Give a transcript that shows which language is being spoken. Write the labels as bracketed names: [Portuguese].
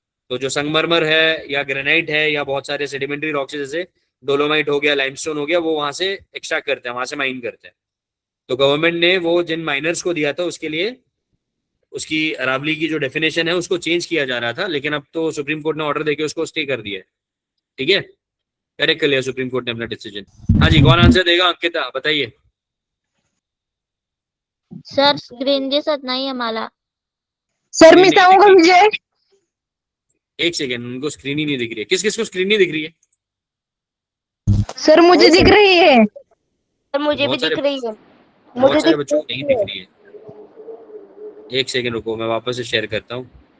[Hindi] तो जो संगमरमर है या ग्रेनाइट है या बहुत सारे सेडिमेंट्री रॉक्स जैसे डोलोमाइट हो गया, लाइमस्टोन हो गया, वो वहां से एक्सट्रैक्ट करते हैं, वहां से माइन करते हैं। तो गवर्नमेंट ने वो जिन माइनर्स को दिया था उसके लिए उसकी अरावली की जो डेफिनेशन है उसको चेंज किया जा रहा था, लेकिन अब तो सुप्रीम कोर्ट ने ऑर्डर देके उसको स्टे कर दिया है। ठीक है, करेक्ट कर लिया सुप्रीम कोर्ट ने अपना डिसीजन। हाँ जी, कौन आंसर देगा? अंकिता बताइए। [Marathi] सर स्क्रीन दिसत नाहीये मला. सर मी [Hindi] Screen नहीं [Marathi] सांगू का [Hindi] दिख रही। विजय? एक सेकेंड, उनको स्क्रीन ही नहीं दिख रही है। किस किस को स्क्रीन नहीं दिख रही है? सर मुझे दिख रही है। सर मुझे भी बहुत सारे- दिख रही है. बहुत सारे बच्चों को नहीं दिख रही है। एक सेकेंड रुको, मैं वापस से शेयर करता हूँ।